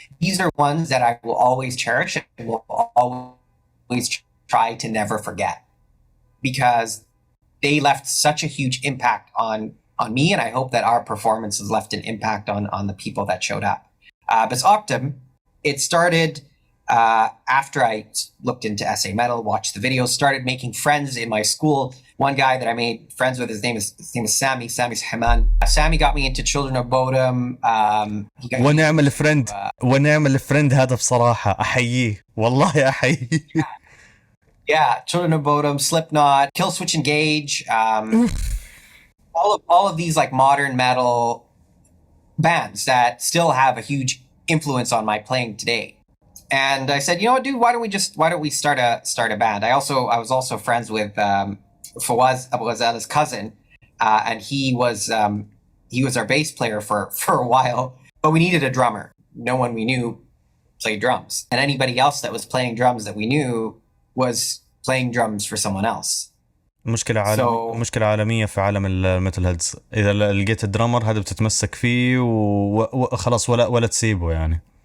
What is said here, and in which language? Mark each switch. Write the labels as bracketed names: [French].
[English] These are ones that I will always cherish and will always try to never forget because they left such a huge impact on me, and I hope that our performances left an impact on the people that showed up. But Ooktoom, it started after I looked into SA Metal, watched the videos, started making friends in my school. One guy that I made friends with, his name is Sammy. Sammy's Haman. Sammy got me into Children of Bodom. [Arabic] ونعمل الفرند هذا بصراحة أحييه والله أحييه. [English] Yeah, Children of Bodom, Slipknot, Killswitch Engage, all of these like modern metal bands that still have a huge influence on my playing today. And I said, you know what, dude, why don't we start a band? I was also friends with Fawaz Abu Ghazal's cousin, and he was our bass player for a while, but we needed a drummer. No one we knew played drums, and anybody else that was playing drums that we knew was playing drums for someone else. [Arabic] مشكلة عالمية في عالم الميتال هيدز. إذا لقيت الدرامر هذا بتتمسك فيه وخلاص ولا تسيبه يعني.